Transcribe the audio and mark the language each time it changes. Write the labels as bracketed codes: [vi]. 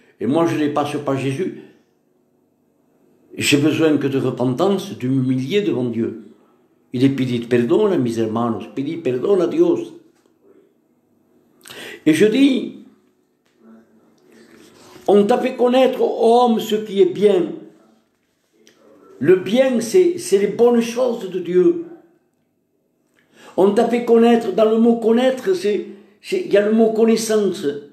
[fr] Et moi, je ne dépasse pas Jésus. J'ai besoin que de repentance, de m'humilier devant Dieu. [es] Y de pedir perdón a mis hermanos, pedir perdón a Dios. [fr] Et je dis, on t'a fait connaître, ô homme, ce qui est bien. Le bien, c'est les bonnes choses de Dieu. On t'a fait connaître, dans le mot connaître, il y a le mot connaissance.